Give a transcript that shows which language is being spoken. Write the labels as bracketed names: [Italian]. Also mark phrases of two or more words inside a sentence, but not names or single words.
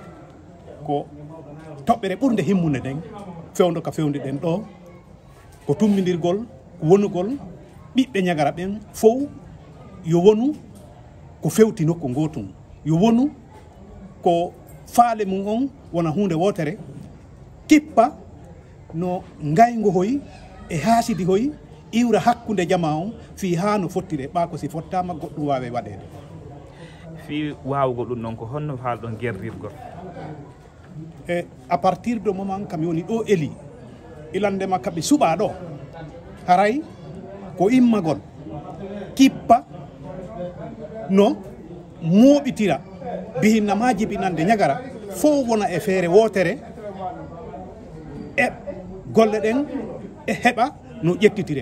[Fula] ko toɓɓere ɓurde himmude nden fewdo ka fewde ɗen ɗo ko tummidirgol wonugol ɓiɓɓe ñagara ɓen fof yo wonu ko fewti nokku gotum yo wonu ko faale mum on wona hunde wotere kippa no ngaygo hoy e haasidi hoy iwra hakkude jama on fi ha no fottire ɓa ko si fottama goɗɗum wawe waɗede fi wawgo ɗum noon ko honno haalɗon guerrirgol e [French] à partir de moment [Fula] kam woni ɗo eli ilandema kaɓe suɓa ɗo haray ko immagol kippa no moɓitira bihinnama jibinande ñagara fof wona e feere wotere e golle ɗen e heɓa no ƴettitire